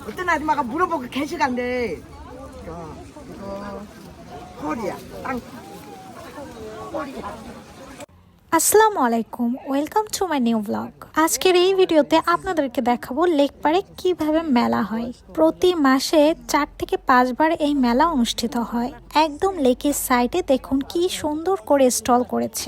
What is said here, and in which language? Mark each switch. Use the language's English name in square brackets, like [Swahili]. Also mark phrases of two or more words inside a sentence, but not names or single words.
[Korean] 어떤 아줌마가 물어보고 계시간데 이거 홀이야. 땅 홀이야. [Arabic] السلام عليكم, [English] welcome to my new blog. [Bangla] আজকের এই ভিডিওতে আপনাদেরকে দেখাবো লেক পাড়ে কিভাবে মেলা হয়। প্রতি মাসে 4 থেকে 5 বার এই মেলা অনুষ্ঠিত হয়। একদম লেকের সাইডে দেখুন কি সুন্দর করে স্টল করেছে।